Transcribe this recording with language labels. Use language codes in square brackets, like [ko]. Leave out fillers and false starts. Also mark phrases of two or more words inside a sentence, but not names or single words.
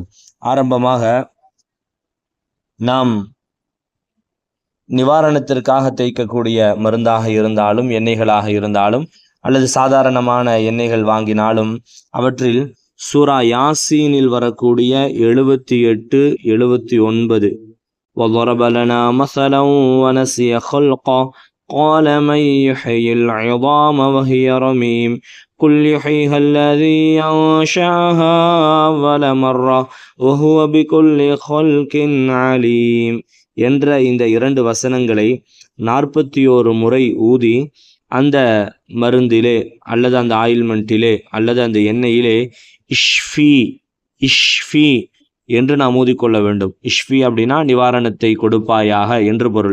[ta] ஆரம்பமாக நாம் நிவாரணத்திற்காக தேய்க்கக்கூடிய மருந்தாக இருந்தாலும், எண்ணெய்களாக இருந்தாலும் அல்லது சாதாரணமான எண்ணெய்கள் வாங்கினாலும், அவற்றில் சூரா யாசீனில் வரக்கூடிய [ar] 78, 79 وَضَرَبَ لَنَا مَثَلًا وَنَسِيَ خَلْقَهُ قَالَ مَنْ يُحْيِي الْعِظَامَ وَهِيَ رَمِيمٌ قُلْ يُحْيِيهَا الَّذِي أَنشَأَهَا أَوَّلَ مَرَّةٍ وَهُوَ بِكُلِّ خَلْقٍ عَلِيمٌ [ta] என்ற இந்த 2 வசனங்களை 41 முறை ஊதி அந்த மருந்திலே அல்லது அந்த ஆயில்மெண்ட்டிலே அல்லது அந்த எண்ணெயிலே இஷ்ஃபி என்று நாம் ஊதிக்கொள்ள வேண்டும். இஷ்ஃபி அப்படின்னா நிவாரணத்தை கொடுப்பாயாக என்று பொருள்.